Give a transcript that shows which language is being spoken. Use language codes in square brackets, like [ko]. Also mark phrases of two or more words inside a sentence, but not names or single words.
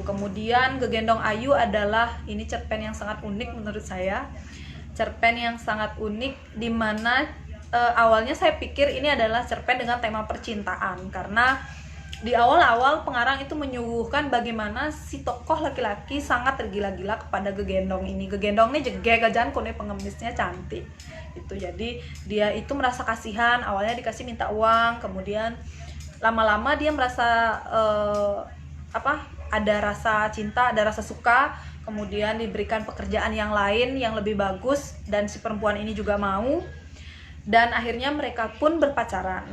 [id] Kemudian Gegendong Ayu adalah ini cerpen yang sangat unik menurut saya, cerpen yang sangat unik di mana awalnya saya pikir ini adalah cerpen dengan tema percintaan, karena di awal-awal pengarang itu menyuguhkan bagaimana si tokoh laki-laki sangat tergila-gila kepada Gegendong ini. Gegendong ini [ban] jege gajan kone [id] pengemisnya cantik itu. Jadi dia itu merasa kasihan, awalnya dikasih minta uang, kemudian lama-lama dia merasa ada rasa cinta, ada rasa suka, kemudian diberikan pekerjaan yang lain yang lebih bagus, dan si perempuan ini juga mau, dan akhirnya mereka pun berpacaran.